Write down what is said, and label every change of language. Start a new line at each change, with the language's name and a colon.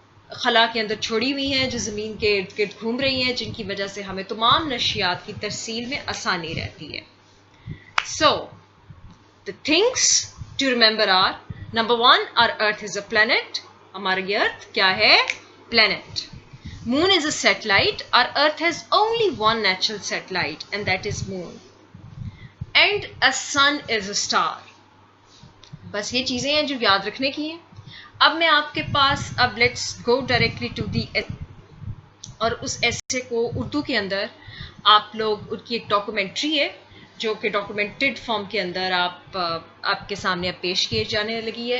Urdu: خلا کے اندر چھوڑی ہوئی ہیں جو زمین کے ارد گرد گھوم رہی ہیں، جن کی وجہ سے ہمیں تمام نشیات کی ترسیل میں آسانی رہتی ہے.
English: So, the things to remember are, number 1, our earth is a planet.
Urdu: ہماری ارتھ کیا ہے؟ planet.
English: Moon is a satellite. Our earth has only one natural satellite and that is moon. And a sun is a star.
Urdu: بس یہ چیزیں ہیں جو یاد رکھنے کی ہیں. اب میں آپ کے پاس
English: let's go directly to the
Urdu: اور اس ایسے کو اردو کے اندر آپ لوگ ان کی ایک ڈاکومنٹری ہے جو کہ ڈاکومنٹڈ فارم کے اندر آپ کے سامنے اب پیش کیے جانے لگی ہے.